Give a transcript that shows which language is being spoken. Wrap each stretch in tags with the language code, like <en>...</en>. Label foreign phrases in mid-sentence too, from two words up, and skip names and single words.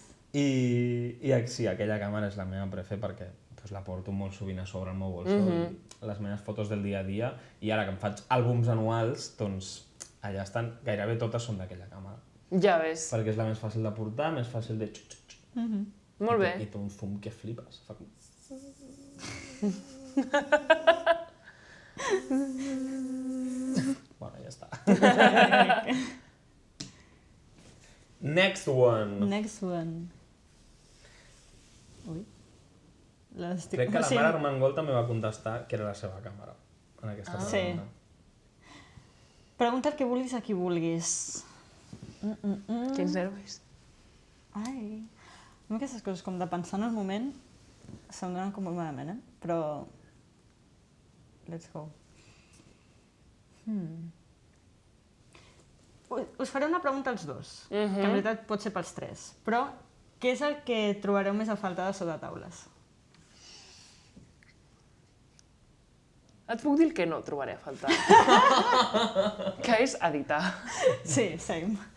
<ca>I sí, aquella càmera és la meva prefer perquè la porto molt sovint a sobre el meu bolso, les meves fotos del dia a dia, i ara que em faig àlbums anuals, doncs allà estan, gairebé totes són d'aquella càmera. Ja ves. Perquè és la més fàcil de portar, més fàcil de... Molt bé. I té un fum que flipes. Fa com... Bueno, ja està.</ca> <en>Next one.</en> <ca>Ui. Crec que la mare Armengol també va contestar que era la seva càmera en aquesta pregunta. Pregunta el que vulguis a qui vulguis. Quins nervis. Ai. A mi aquestes coses com de pensar en el moment se'm donen com molt malament, però...</ca> <en>Let's go.</en> <ca>Us faré una pregunta als dos, que en veritat pot ser pels tres, però què és el que trobareu més a falta de Sota Taules? Et puc dir el que no trobaré a faltar. Que és editar. Sí, same.</ca>